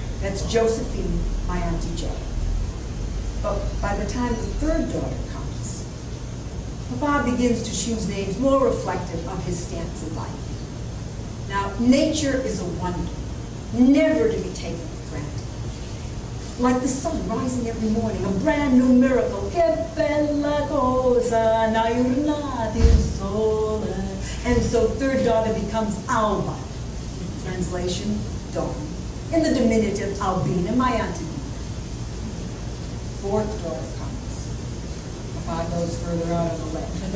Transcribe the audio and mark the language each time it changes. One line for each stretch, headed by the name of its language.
English: That's Josephine, my Auntie Jo. But by the time the third daughter comes, Papa begins to choose names more reflective of his stance in life. Now, nature is a wonder, never to be taken for granted. Like the sun rising every morning, a brand new miracle.
Italian: Che bella cosa, una giornata il sole.
English: And so third daughter becomes Alba. Translation, dawn. In the diminutive, Albina, my auntie. Fourth daughter comes. Papa goes further out on the left.